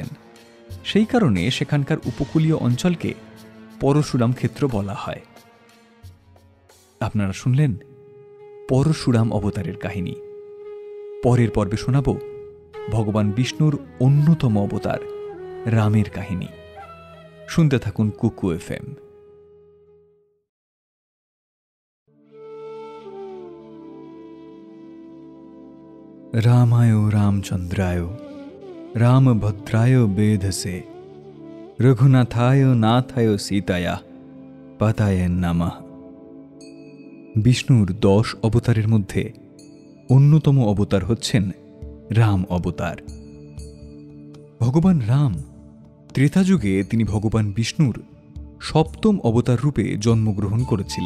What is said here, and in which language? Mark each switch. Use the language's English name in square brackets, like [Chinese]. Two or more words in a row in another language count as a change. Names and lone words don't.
[Bangla] সেই কারণে সেখানকার উপকূলীয় অঞ্চলকে পরশুরাম ক্ষেত্র বলা হয়। আপনারা শুনলেন পরশুরাম অবতারের কাহিনী। পরের পর্বে শোনাব ভগবান বিষ্ণুর অন্যতম অবতার রামের কাহিনী। শুনতে থাকুন কুকু FM। [Sanskrit] रामाय रामचंद्राय रामभद्राय वेधसे रघुनाथाय नाथाय सीताया पताय नमः। [Bangla] বিষ্ণুর 10 অবতারের মধ্যে অন্যতম অবতার হচ্ছেন রাম অবতার। ভগবান রাম ত্রেতাযুগে তিনি ভগবান বিষ্ণুর 7ম অবতার রূপে জন্মগ্রহণ করেছিলেন।